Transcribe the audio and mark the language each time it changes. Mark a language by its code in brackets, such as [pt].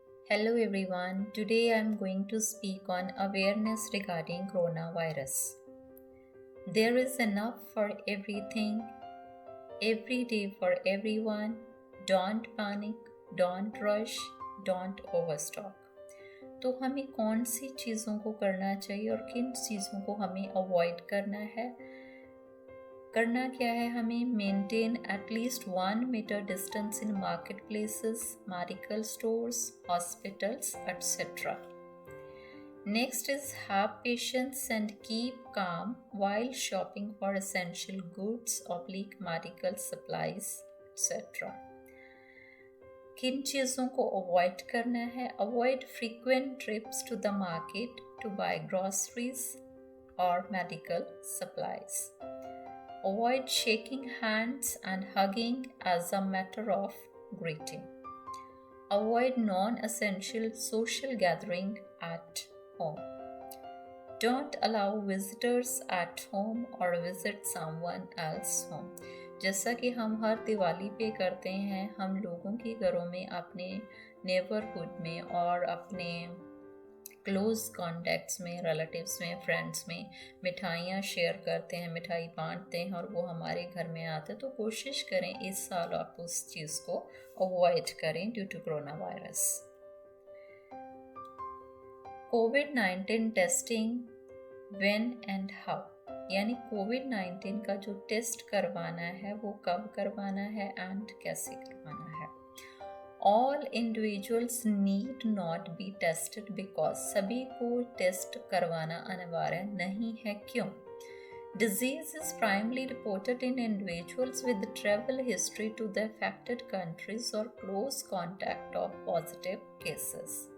[en] Hello everyone, today I am going to speak on awareness regarding coronavirus. There is enough for everything, every day for everyone. Don't panic, don't rush, don't overstock. [hi] तो हमें कौन सी चीज़ों को करना चाहिए और किन चीज़ों को हमें अवॉइड करना है? करना क्या है हमें? [en] Maintain at least 1 metre distance in market places, medical stores, hospitals etc. Next is have patience and keep calm while shopping for essential goods, medical supplies etc. [hi] किन चीज़ों को अवॉइड करना है? [en] Avoid frequent trips to the market to buy groceries or medical supplies. Avoid shaking hands and hugging as a matter of greeting. Avoid non-essential social gathering at home. Don't allow visitors at home or visit someone else's home. [hi] जैसा कि हम हर दिवाली पे करते हैं, हम लोगों के घरों में, अपने नेबरहुड में और अपने क्लोज कॉन्टैक्ट्स में, रिलेटिव्स में, फ्रेंड्स में मिठाइयाँ शेयर करते हैं, मिठाई बांटते हैं और वो हमारे घर में आते हैं। तो कोशिश करें इस साल आप उस चीज़ को अवॉइड करें [en] Due to corona virus. Covid testing when and how, [hi] यानी कोविड-19 का जो टेस्ट करवाना है वो कब करवाना है एंड कैसे करवाना है। [en] All individuals need not be tested because [hi] सभी को टेस्ट करवाना अनिवार्य नहीं है। क्यों? [en] Disease is primarily reported in individuals with travel history to the affected countries or close contact of positive cases.